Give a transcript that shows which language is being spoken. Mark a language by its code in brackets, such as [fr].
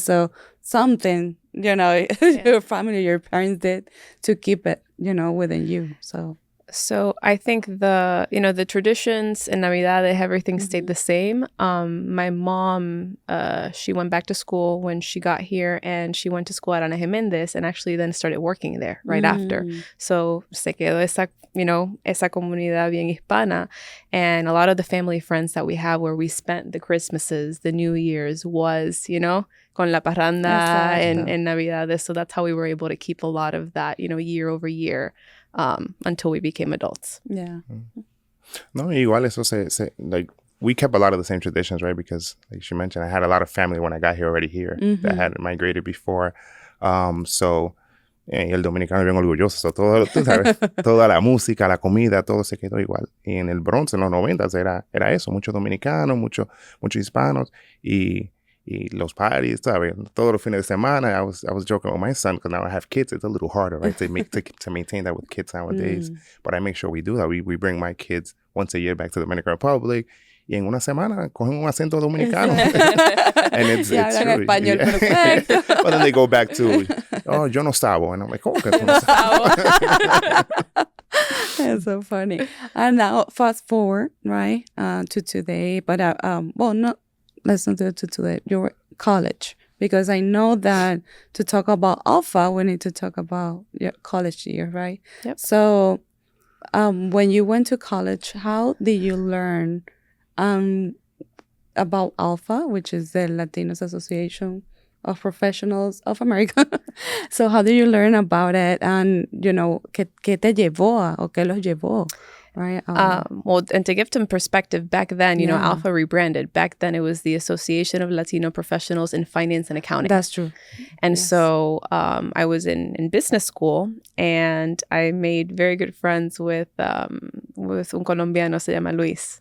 [en] So something, your family, your parents did to keep it, within you. So I think the traditions in Navidad, everything stayed the same. My mom, she went back to school when she got here, and she went to school at Ana Jiménez and actually then started working there right after. [es] So se quedó esa comunidad bien hispana. [en] And a lot of the family friends that we have where we spent the Christmases, the New Year's was, [es] con la parranda en Navidades. [en] So that's how we were able to keep a lot of that, year over year. Until we became adults. Yeah. [es] No, igual eso [en] like we kept a lot of the same traditions, right? Because like she mentioned, I had a lot of family when I got here already here that had migrated before. So [es] Y el dominicano es bien orgulloso. [en] So, [es] todo, tú sabes, toda la música, la comida, todo se quedó igual. Y en el Bronx, en los 90 era eso. Muchos dominicanos, muchos hispanos. Y los parties, ¿sabes? Todos los fines de semana. [en] I was joking with my son because now I have kids. It's a little harder, right? To maintain that with kids nowadays. But I make sure we do that. We bring my kids once a year back to the Dominican Republic. [es] Y en una semana cogen un acento dominicano. [en] And it's true. [es] Español perfecto. [en] But then they go back to, oh, [es] yo no sabo. [en] And I'm like, [es] ¿cómo que tú no sabes? [en] That's so funny. And now fast forward, right, to today. But, well, no, let's not do it to today. Your college. Because I know that to talk about ALPFA, we need to talk about your college year, right? Yep. So when you went to college, how did you learn about ALPFA, which is the Latinos Association of Professionals of America? So how did you learn about it? And, you know, [es] ¿qué te llevó o qué los llevó? [en] Right. Well, and to give some perspective, back then, you know, ALPFA rebranded. Back then, it was the Association of Latino Professionals in Finance and Accounting. That's true. And so I was in business school, and I made very good friends with [es] un colombiano, se llama Luis.